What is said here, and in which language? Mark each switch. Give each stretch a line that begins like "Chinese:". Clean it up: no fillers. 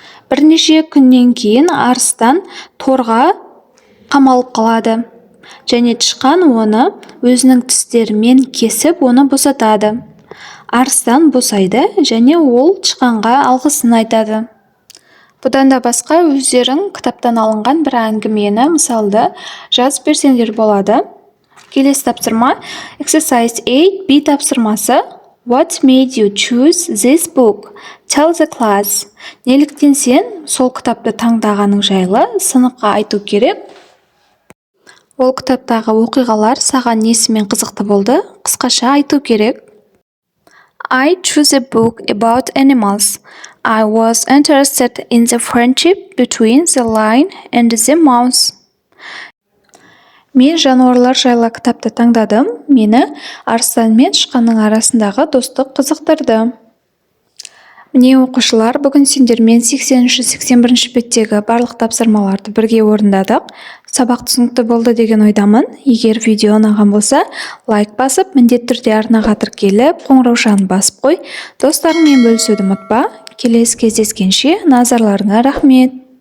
Kazakh: Бірнеше күннен кейін арыстан торға қамалып қалады және тышқан оны өзінің тістерімен кесіп оны босатады. Арыстан босайды және ол тышқанға алғысын айтады. Бұдан да басқа өздерің кітаптан алынған бір әңгімені мысалды жазып берсеңдер болады. Келесі тапсырма
English: Exercise 8 B
Kazakh: тапсырмасы.
English: What made you choose this book? Tell the class.
Kazakh: Неліктен сен сол кітапты таңдағаның жайлы сыныпқа айту керек. Ол кітаптағы оқиғалар саған несімен қызықты болды? Қысқаша айту керек.
English: I chose a book about animals. I was interested in the friendship between the lion and the mouse.
Kazakh: Мен жануарлар жайлы кітапты таңдадым. Мені арыстан мен тышқанның арасындағы достық қызықтырды. Міне оқушылар, бүгін сендермен 80-81 беттегі барлық тапсырмаларды бірге орындадық. Сабақ түсінікті болды деген ойдамын. Егер видео ұнаған болса, лайк басып, міндетті түрде арнаға тіркеліп, қоңыраушаны басып қой. Достарыңмен бөлісуді ұмытпа. Келесі кездескенше назарларыңа рахмет.